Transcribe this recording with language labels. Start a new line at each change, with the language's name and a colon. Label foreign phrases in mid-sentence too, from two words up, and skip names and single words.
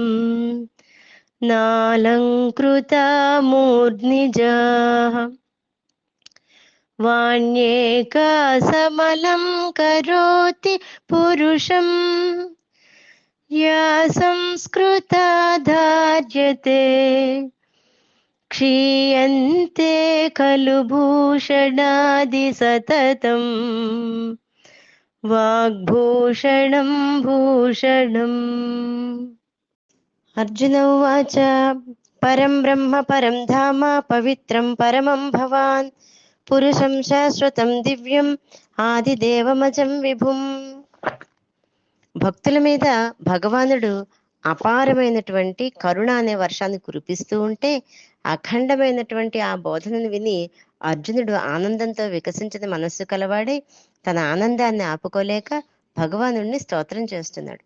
Sanskrit: नालङ्कृता मूर्ध्निजाः वाण्येका समलं करोति पुरुषम् या संस्कृता धार्यते क्षीयन्ते खलु भूषणादि सततम् वाग्भूषणं भूषणम्। अर्जुन उवाच परं ब्रह्म परं धाम पवित्रं परमं भवान् పురుషం శాశ్వతం దివ్యం ఆదిదేవమజం విభుం.
Telugu: భక్తుల మీద భగవానుడు అపారమైనటువంటి కరుణ అనే వర్షాన్ని కురిపిస్తూ ఉంటే అఖండమైనటువంటి ఆ బోధనను విని అర్జునుడు ఆనందంతో వికసించిన మనస్సు కలవాడే తన ఆనందాన్ని ఆపుకోలేక భగవానుడిని స్తోత్రం చేస్తున్నాడు.